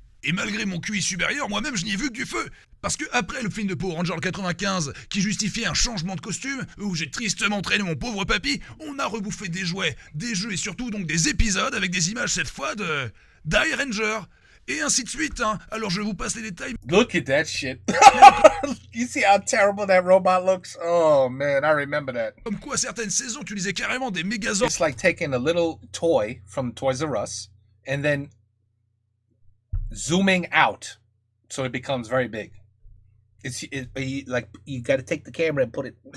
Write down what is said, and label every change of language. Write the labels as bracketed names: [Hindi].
[French] Et malgré mon QI supérieur, moi-même je n'y ai vu que du feu. Parce que après le film de Power Rangers 95, qui justifiait un changement de costume, où j'ai tristement traîné mon pauvre papy, on a rebouffé des jouets, des jeux et surtout donc des épisodes avec des images cette fois de Die Ranger. Et ainsi de suite, hein. Alors je vous passe les détails. [English] Look at that shit. You see how terrible that robot looks? Oh man, I remember that. [French] Comme quoi certaines saisons utilisaient carrément des Megazords. [English] It's like taking a little toy from Toys R Us and then zooming out so it becomes very big. Like you got to take the camera and put it.